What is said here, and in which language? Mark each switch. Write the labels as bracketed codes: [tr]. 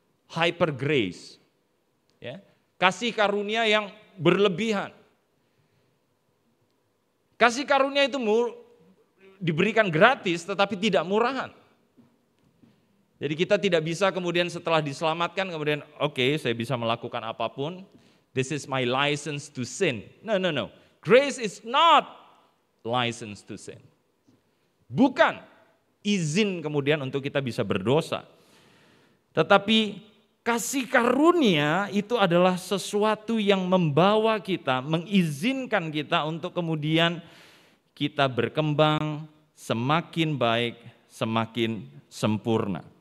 [id] hyper grace. Ya. Kasih karunia yang berlebihan. Kasih karunia itu diberikan gratis tetapi tidak murahan. Jadi kita tidak bisa kemudian setelah diselamatkan kemudian oke, saya bisa melakukan apapun. [en] This is my license to sin. No. Grace is not license to sin. [id] Bukan izin kemudian untuk kita bisa berdosa. Tetapi kasih karunia itu adalah sesuatu yang membawa kita, mengizinkan kita untuk kemudian kita berkembang semakin baik, semakin sempurna.